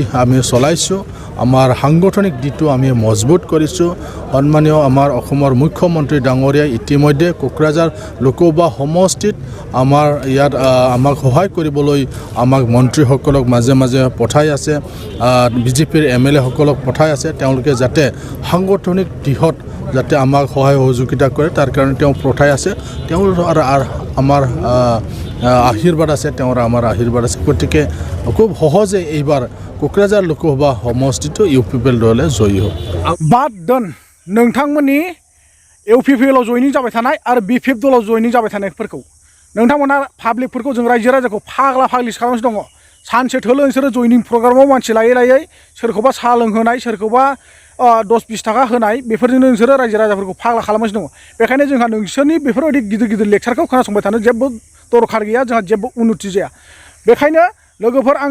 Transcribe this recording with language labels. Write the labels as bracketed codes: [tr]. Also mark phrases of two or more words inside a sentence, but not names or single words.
[as] আমি চলাইছোঁ আমাৰ সাংগঠনিক দিশটো আমি মজবুত কৰিছোঁ সন্মানীয় আমাৰ অসমৰ মুখ্যমন্ত্ৰী ডাঙৰীয়াই ইতিমধ্যে কোকৰাঝাৰ লোকসভা সমষ্টিত আমাৰ ইয়াত আমাক সহায় কৰিবলৈ আমাক মন্ত্ৰীসকলক মাজে মাজে পঠাই আছে বিজেপিৰ MLA সকলক পঠাই আছে তেওঁলোকে যাতে সাংগঠনিক দিশত যাতে আমাক সহায় সহযোগিতা কৰে তাৰ কাৰণে তেওঁ পঠাই আছে তেওঁৰ আমাৰ আশীৰ্বাদ আছে তেওঁৰ আমাৰ আশীৰ্বাদ আছে গতিকে খুব সহজে এইবাৰ কোকৰাঝাৰ লোকসভা সমষ্টিটো ইউ পি পি এল দলে জয়ী হ'ব [brx] बाद दोन नोंथांमोननि इउ पि पि एलआव जयनिं जाबाय थानाय आरो बि पि एफ दलाव जयनिं जाबाय थानायफोरखौ नोंथांमोना पाब्लिकफोरखौ जों रायजो राजाखौ फाग्ला फाग्लिसो खालामगासिनो दङ सानसे थोलो नोंसोरो जयनिं प्रग्रामाव मानसि लायै लायै सोरखौबा साहा लोंहोनाय सोरखौबा 10-20 थाखा होनाय बेफोरजोंनो नोंसोरो रायजो राजाफोरखौ फाग्ला खालामगासिनो दङ बेखायनो जोंहा नोंसोरनि बेफोरबायदि गिदिर गिदिर लेक्सारखौ खोनासंबाय थानो जेबो दरखार गैया जोंहा जेबो उन्नति जाया बेखायनो लोगोफोर आं